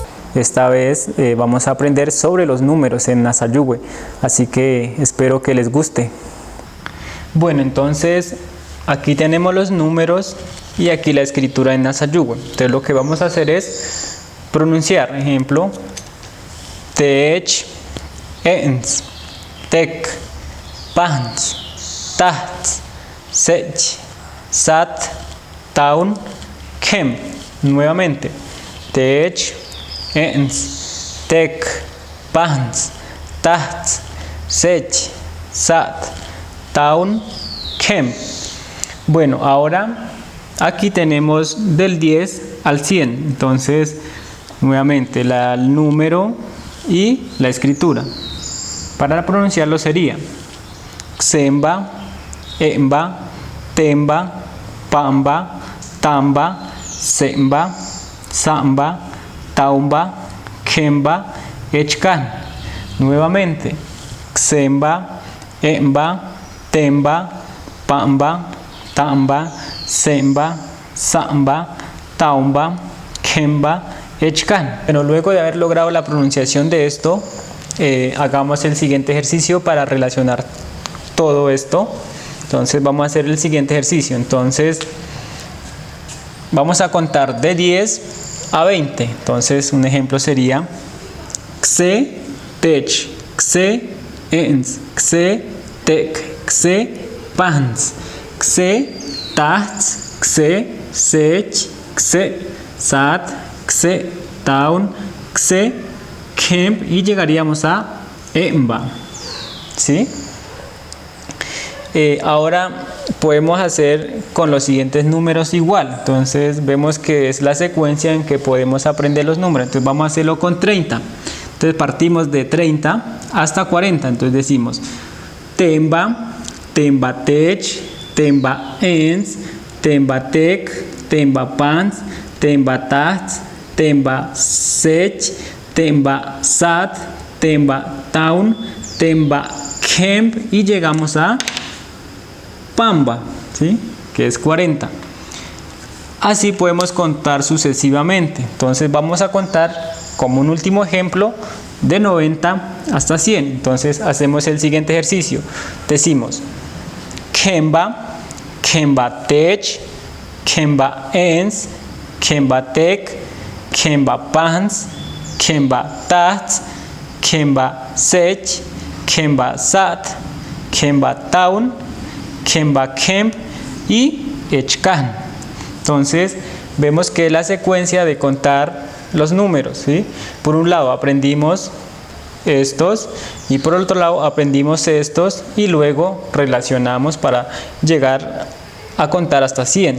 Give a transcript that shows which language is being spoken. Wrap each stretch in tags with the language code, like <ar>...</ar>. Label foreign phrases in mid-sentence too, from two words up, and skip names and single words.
<es>Esta vez vamos a aprender sobre los números en Nasayuwe, así que espero que les guste. Bueno, entonces aquí tenemos los números y aquí la escritura en Nasayuwe. Entonces lo que vamos a hacer es pronunciar, ejemplo,</es> <pbb>Tech, Ens, Tek, Pans, Tats, Sech, Sat, Taun, Kem. Nuevamente, Tech, Ens, Tek, Pans, Tats, Sech, Sat, Taun, Kem.</pbb> <es>Bueno, ahora aquí tenemos del 10 al 100, entonces nuevamente el número y la escritura. Para pronunciarlo sería</es> <pbb>Xemba, Emba, Temba, Pamba, Tamba, Semba, Samba, Taumba, Kemba, Echkan. Nuevamente, Xemba, Emba, Temba, Pamba, Tamba, Semba, Samba, Taumba, Kemba, Echkan.</pbb> <es>Bueno, luego de haber logrado la pronunciación de esto, hagamos el siguiente ejercicio para relacionar todo esto. Entonces vamos a hacer el siguiente ejercicio. Entonces vamos a contar de 10 a 20. Entonces un ejemplo sería</es> <pbb>Xe, Tech, Xe, Ens, Xe, Tek, Xe, Pans, Xe, Tats, Xe, Sech, Xe, Sat, Xe, Taun, Xe, Kemp</pbb> <es>y llegaríamos a</es> <pbb>Emba.</pbb> <es>¿Sí? Ahora podemos hacer con los siguientes números igual. Entonces vemos que es la secuencia en que podemos aprender los números. Entonces vamos a hacerlo con 30. Entonces partimos de 30 hasta 40. Entonces decimos</es> <pbb>Temba, Temba Tech, Temba Ens, Temba Tek, Temba Pans, Temba Tats, Temba Sech, Temba Sat, Temba Taun, Temba Kemp</pbb> <es>y llegamos a</es> <pbb>Pamba, ¿sí?</pbb> <es>Que es 40. Así podemos contar sucesivamente. Entonces vamos a contar como un último ejemplo de 90 hasta 100. Entonces hacemos el siguiente ejercicio.</es> <pbb>Decimos Kemba, Kemba Tech, Kemba Ens, Kemba Tek, Kemba Pans, Kemba Tats, Kemba Sech, Kemba Sat, Kemba Taun, Kemba Kemp y Echkan.</pbb> <es>Entonces vemos que es la secuencia de contar los números, ¿sí? Por un lado aprendimos estos y por otro lado aprendimos estos y luego relacionamos para llegar a contar hasta 100.</es>